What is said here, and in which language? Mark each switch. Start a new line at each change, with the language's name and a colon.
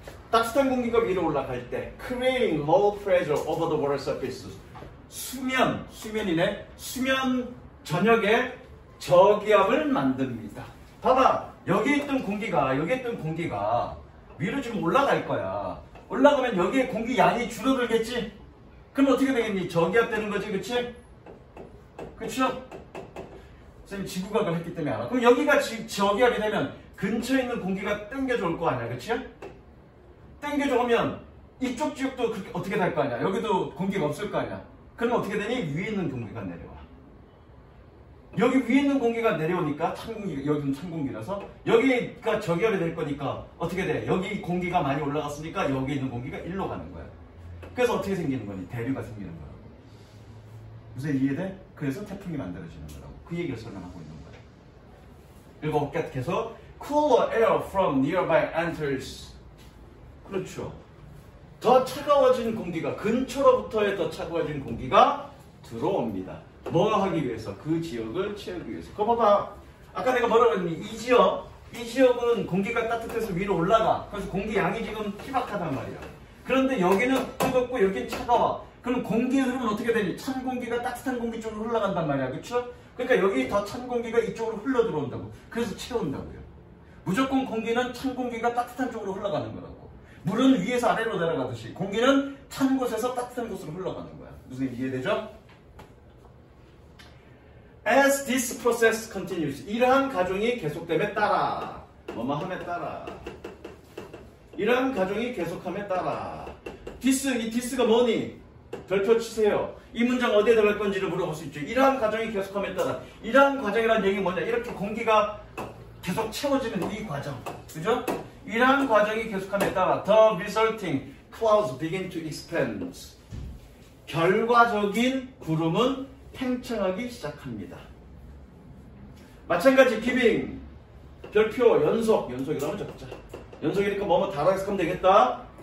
Korean: 따뜻한 공기가 위로 올라갈 때
English: creating low pressure over the water surface.
Korean: 수면이네. 수면 전역에 저기압을 만듭니다. 봐봐. 여기 있던 공기가 위로 지금 올라갈 거야. 올라가면 여기에 공기 양이 줄어들겠지? 그럼 어떻게 되겠니? 저기압 되는 거지, 그치? 그쵸? 선생님 지구과학을 했기 때문에 알아. 그럼 여기가 저기압이 되면 근처에 있는 공기가 땡겨져 올 거 아니야, 그치? 땡겨져 오면 이쪽 지역도 그렇게 어떻게 될 거 아니야? 여기도 공기가 없을 거 아니야? 그러면 어떻게 되니? 위에 있는 공기가 내려와. 여기 위에 있는 공기가 내려오니까 여기는 찬 공기라서 여기가 저기압이 될 거니까 어떻게 돼? 여기 공기가 많이 올라갔으니까 여기 있는 공기가 일로 가는 거야. 그래서 어떻게 생기는 거니? 대류가 생기는 거야. 무슨 이해돼? 그래서 태풍이 만들어지는 거라고. 그 얘기를 설명하고 있는 거야. 그리고 계속
English: cooler air from nearby enters.
Korean: 그렇죠. 더 차가워진 공기가 근처로부터의 더 차가워진 공기가 들어옵니다. 뭐 하기 위해서? 그 지역을 채우기 위해서. 그거 봐봐. 아까 내가 뭐라고 했니? 이 지역은 공기가 따뜻해서 위로 올라가. 그래서 공기 양이 지금 희박하단 말이야. 그런데 여기는 뜨겁고 여기는 차가워. 그럼 공기의 흐름은 어떻게 되니? 찬 공기가 따뜻한 공기 쪽으로 흘러간단 말이야. 그쵸? 그러니까 여기 더 찬 공기가 이쪽으로 흘러 들어온다고. 그래서 채운다고요. 무조건 공기는 찬 공기가 따뜻한 쪽으로 흘러가는 거라고. 물은 위에서 아래로 내려가듯이 공기는 찬 곳에서 따뜻한 곳으로 흘러가는 거야. 무슨 이해되죠?
English: As this process continues,
Korean: 이러한 과정이 계속됨에 따라, 뭐뭐함에 따라, 이러한 과정이 계속함에 따라, 이 this가 뭐니? 별표 치세요. 이 문장 어디에 들어갈 건지를 물어볼 수 있죠. 이러한 과정이 계속함에 따라, 이러한 과정이라는 얘기는 뭐냐? 이렇게 공기가 계속 채워지는 이 과정, 그죠? 이러한 과정이 계속함에 따라
English: the resulting clouds begin to expand.
Korean: 결과적인 구름은 팽창하기 시작합니다. 마찬가지 giving 별표 연속이라면 적자. 연속이니까 뭐뭐 달아서 하면 되겠다.